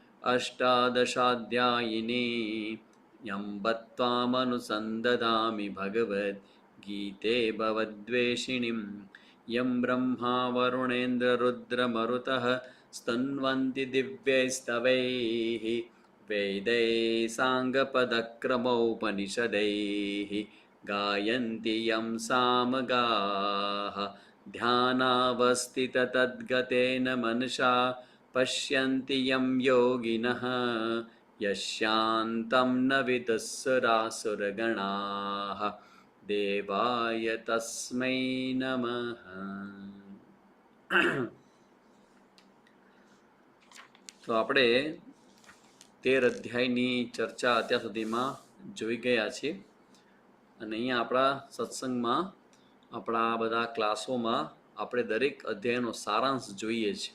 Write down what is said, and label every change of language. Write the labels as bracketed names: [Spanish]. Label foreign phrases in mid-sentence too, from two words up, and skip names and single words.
[Sanskrit] અષ્ટાદશાધ્યાયિની યં બત્વામનુસંદધામિ ભગવદ્ ગીતે ભવદ્વેષિણીં યં બ્રહ્મા વરુણેન્દ્રરુદ્રમરુતઃ સ્તન્વન્તિ દિવ્યૈસ્તવૈઃ વેदैः સાङ्गपदक्रमोपनिषदैः गायन्ति यं सामगाः ध्यानावस्थिततद्गतेन मनसा पश्यन्ति यं योगिनः यस्यान्तं न विदुःसुरासुरगणाः देवाय तस्मै नमः. [Gujarati] તો આપણે 13 અધ્યાયની ચર્ચા અત્યાર સુધીમાં જોઈ ગયા છીએ અને અહીંયા આપણા સત્સંગમાં, આપણા બધા ક્લાસોમાં આપણે દરેક અધ્યાયનો સારાંશ જોઈએ છીએ.